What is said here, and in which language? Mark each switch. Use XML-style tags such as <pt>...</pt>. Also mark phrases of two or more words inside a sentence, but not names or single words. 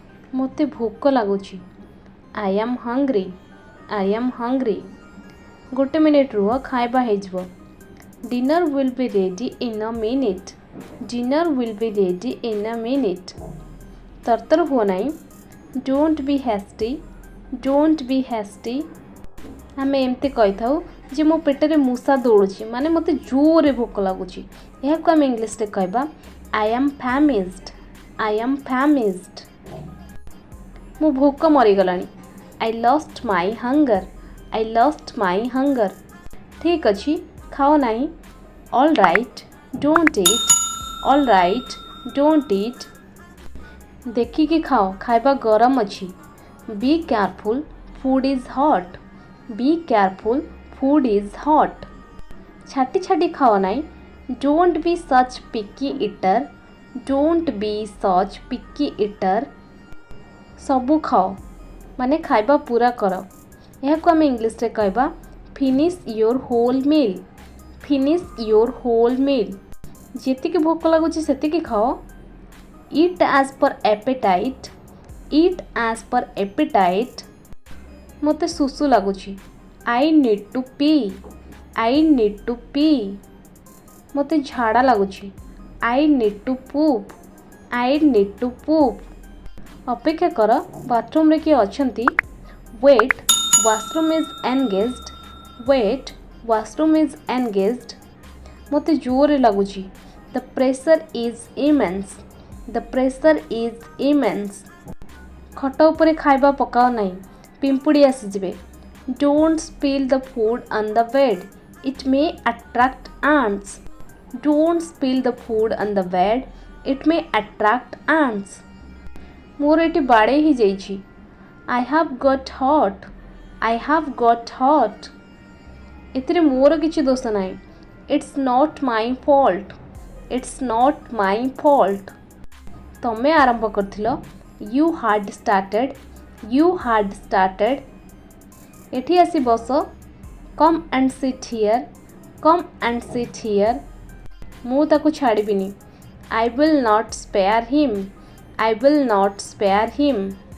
<or>ମୋତେ ଭୋକ ଲାଗୁଛି।</or> <en>I am hungry. I am hungry.</en> <or>ଗୋଟେ ମିନିଟ୍ ରୁହ, ଖାଇବା ହେଇଯିବ।</or> <en>Dinner will be ready in a minute. Dinner will be ready in a minute.</en> <or>ତରତର ହୁଅ ନାହିଁ।</or> <en>Don't be hasty. Don't be hasty.</en> <or>ଆମେ ଏମିତି କହିଥାଉ ଯେ ମୋ ପେଟରେ ମୂଷା ଦୌଡ଼ୁଛି, ମାନେ ମୋତେ ଜୋରରେ ଭୋକ ଲାଗୁଛି। ଏହାକୁ ଆମେ ଇଂଲିଶରେ କହିବା</or> <en>I am famished. I am famished.</en> <or>ମୁଁ ଭୋକ ମରିଗଲାଣି।</or> <en>I lost my hunger. I lost my hunger.</en> <or>ଠିକ୍ ଅଛି, ଖାଅ ନାହିଁ।</or> <en>All right, don't eat. All right, don't eat.</en> <or>ଦେଖିକି ଖାଅ, ଖାଇବା ଗରମ ଅଛି।</or> <en>Be careful, food is hot. Be careful, food is hot.</en> <or>ଛାଟି ଛାଟି ଖାଅ ନାହିଁ।</or> <en>Don't be such picky eater. Don't be such picky eater.</en> <or>ସବୁ ଖାଅ, ମାନେ ଖାଇବା ପୁରା କର। ଏହାକୁ ଆମେ ଇଂଲିଶରେ କହିବା</or> <en>finish your whole meal. Finish your whole meal.</en> <or>ଯେତିକି ଭୋକ ଲାଗୁଛି ସେତିକି ଖାଅ।</or> <en>Eat as per appetite. Eat as per appetite.</en> <or>ମୋତେ ଶୁଶୁ ଲାଗୁଛି।</or> <en>I need to pee. I need to pee.</en> <or>ମୋତେ ଝାଡ଼ା ଲାଗୁଛି।</or> <en>I need to poop. I need to poop.</en> <or>ଅପେକ୍ଷା କର, ବାଥରୁମ୍ରେ କିଏ ଅଛନ୍ତି?</or> <en>Wait, washroom is engaged. Wait, washroom is engaged.</en> <or>ମୋତେ ଜୋରରେ ଲାଗୁଛି।</or> <en>The pressure is immense. The pressure is immense.</en> <or>ଖଟ ଉପରେ ଖାଇବା ପକାଅ ନାହିଁ, ପିମ୍ପୁଡ଼ି ଆସିଯିବେ।</or> <en>Don't spill the food on the bed. It may attract ants. Don't spill the food on the bed. It may attract ants.</en> <or>ମୋର ଏଠି ବାଡ଼େଇ ହେଇଯାଇଛି।</or> <en>I have got hurt. I have got hurt.</en> <or>ଏଥିରେ ମୋର କିଛି ଦୋଷ ନାହିଁ।</or> <en>It's not my fault. It's not my fault.</en> <or>ତମେ ଆରମ୍ଭ କରିଥିଲ।</or> <en>You had started. You had started.</en> <or>ଏଠି ଆସି ବସ।</or> <en>Come and sit here. Come and sit here.</en> <or>ମୁଁ ତାକୁ ଛାଡ଼ିବିନି।</or> <en>I will not spare him. I will not spare him.</en>